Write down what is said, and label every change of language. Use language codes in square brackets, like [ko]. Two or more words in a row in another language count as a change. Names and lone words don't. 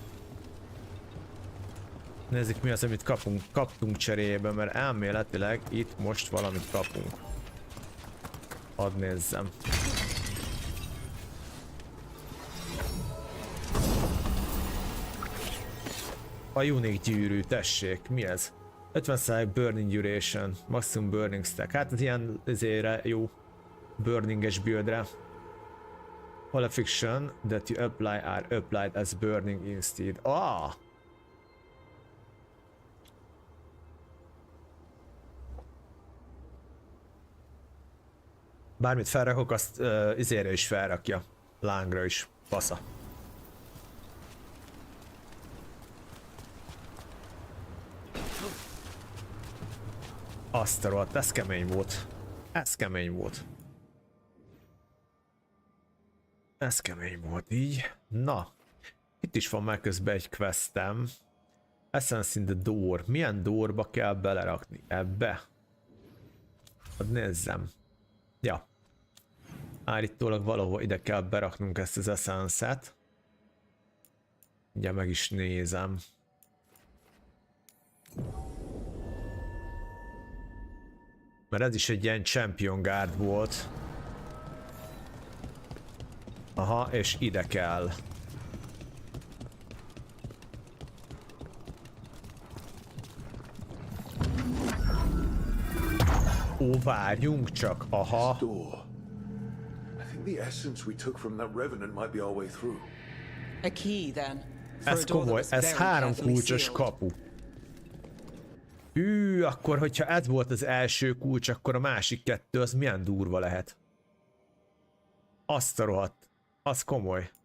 [hu] Nézzük, mi az, amit kaptunk cserébe, mert elméletileg itt most valamit kapunk. Hadd nézzem. A unique gyűrű, tessék, mi ez? [en] 50% burning duration, maximum burning stack, [hu] hát ez ilyen ezére jó. burninges buildre. [en] All affliction that you apply are applied as burning instead. Ah! [hu] Bármit felrakok, azt izére is felrakja. Lángra is. Fasza. Azt a rohadt, ez kemény volt. Ez kemény volt. Ez kemény volt így. Na. Itt is van már közben egy questem. [en] Essence in the door. [hu] Milyen doorba kell belerakni? Ebbe? Hadd nézzem. Ja. Állítólag valahol ide kell beraknunk ezt az essence-et. Ugye meg is nézem. Mert ez is egy ilyen [en] champion guard [hu] volt. Aha, és ide kell. Ó, várjunk csak, aha. [en] I think the essence we took from that revenant might be our way through. A key, then. [hu] Ez komoly, ez 3 kulcsos kapu. Akkor hogyha ez volt az első kulcs, akkor a másik 2 az milyen durva lehet. Azt a rohadt. Az komoly.